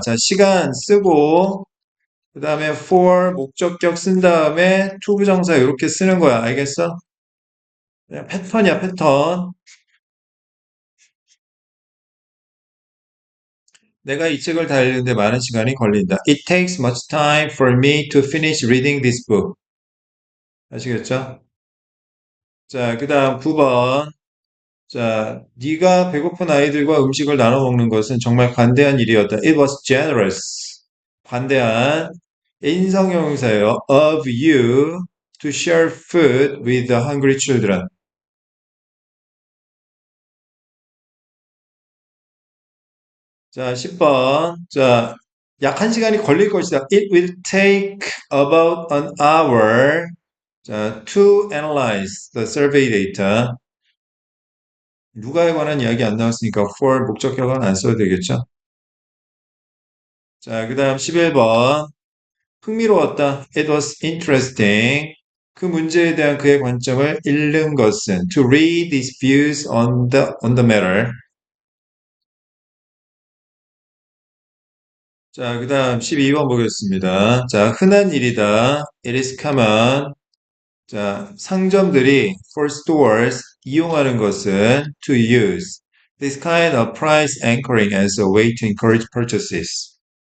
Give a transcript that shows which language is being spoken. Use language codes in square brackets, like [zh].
[ko] 자, 시간 쓰고, 그 다음에 for 목적격 쓴 다음에 to 부정사 이렇게 쓰는 거야. 알겠어? 그냥 패턴이야, 패턴. 내가 이 책을 다 읽는데 많은 시간이 걸린다. [en] It takes much time for me to finish reading this book. [ko] 아시겠죠? 자, 그 다음 9번. 자, 네가 배고픈 아이들과 음식을 나눠 먹는 것은 정말 관대한 일이었다. [en] It was generous. [ko] 관대한 인성형용사예요. [en] Of you to share food with the hungry children. [ko] 자, 10번. 자, 약 1시간이 걸릴 것이다. [en] It will take about an hour 자, to analyze the survey data. [ko] 누가에 관한 이야기 안 나왔으니까 for 목적격은 안 써도 되겠죠? 자, 그 다음 11번. 흥미로웠다. [en] It was interesting. [ko] 그 문제에 대한 그의 관점을 읽는 것은 [en] to read his views on the matter. [ko] 자, 그 다음 12번 보겠습니다. 자, 흔한 일이다. [en] It is common. 자, [ko] 상점들이 [en] for stores [ko] 이용하는 것은 [en] to use this kind of price anchoring as a way to encourage purchases.